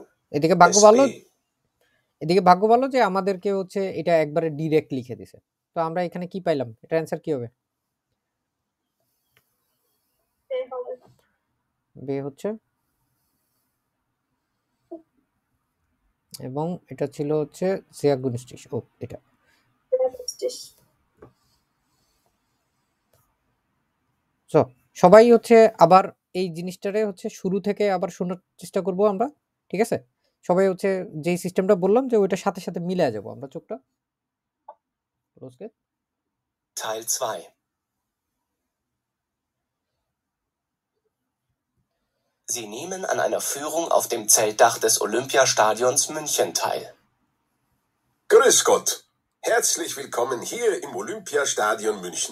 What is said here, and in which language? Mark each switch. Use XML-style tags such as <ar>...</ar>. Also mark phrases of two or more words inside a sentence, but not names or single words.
<bn>এদিকে ভাগ্য ভালো যে আমাদেরকে হচ্ছে এটা একবারে ডিরেক্ট লিখে দিছে। তো আমরা এখানে কি পাইলাম, এটা অ্যান্সার কি হবে? বে হচ্ছে, এবং এটা ছিল হচ্ছে</bn> <de>sehr günstig।</de> <bn>ও এটা সো সবাই হচ্ছে আবার এই জিনিসটারে হচ্ছে শুরু থেকে আবার শোনার চেষ্টা করব আমরা, ঠিক আছে? সবাই হচ্ছে যেই সিস্টেমটা বললাম যে ওইটার সাথে সাথে মিলে যাব আমরা চোখটা।</bn> <de>Teil 2. Sie nehmen an einer Führung auf dem Zeltdach des Olympiastadions München teil. Grüß Gott. Herzlich willkommen hier im Olympiastadion München.</de>